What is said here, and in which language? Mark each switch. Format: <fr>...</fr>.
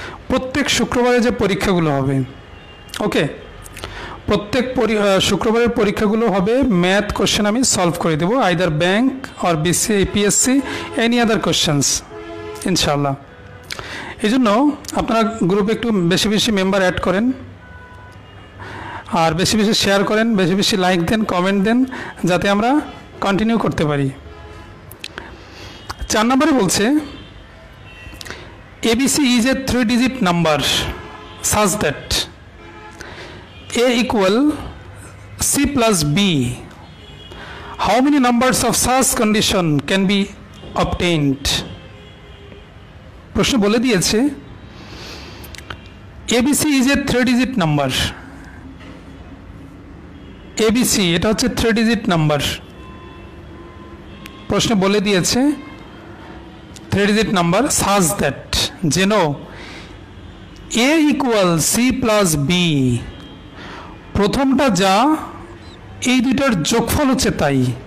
<bn>প্রত্যেক শুক্রবারে যে পরীক্ষাগুলো হবে, ওকে, প্রত্যেক শুক্রবারের পরীক্ষাগুলো হবে ম্যাথ কোশ্চেন আমি সলভ করে দেবো,</bn> <en>either bank or BC PSC any other questions</en> <bn>ইনশাআল্লাহ। এই জন্য আপনারা গ্রুপে একটু বেশি বেশি মেম্বার অ্যাড করেন, আর বেশি বেশি শেয়ার করেন, বেশি বেশি লাইক দেন, কমেন্ট দেন, যাতে আমরা কন্টিনিউ করতে পারি। 4 নম্বরে বলছে</bn> <en>ABC is a 3-digit number such that A equal C plus B. How many numbers of such condition can be obtained?</en> <bn>প্রশ্ন বলে দিয়েছে</bn> <en>ABC is a 3-digit number.</en> <bn>ABC এটা হচ্ছে 3-digit নাম্বার। প্রশ্ন বলে দিয়েছে 3-digit নাম্বার such that, যেন</bn> <en>A equal C plus B,</en> <bn>প্রথমটা যা এই দুইটার যোগফল হচ্ছে তাই।</bn>